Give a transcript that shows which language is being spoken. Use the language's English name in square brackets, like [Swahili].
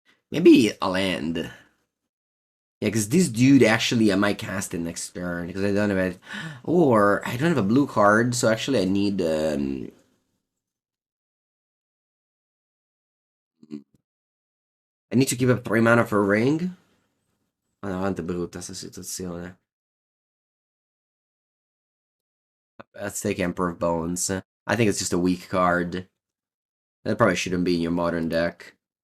[English] Maybe a land. Yeah, because this dude actually I might cast it next turn because I don't have it. Or I don't have a blue card, so actually I need I need to keep up 3 mana for a ring. [Italian] Oh, quanto è brutta sta situazione. [English] Let's take Emperor of Bones. I think it's just a weak card. That probably shouldn't be in your modern deck.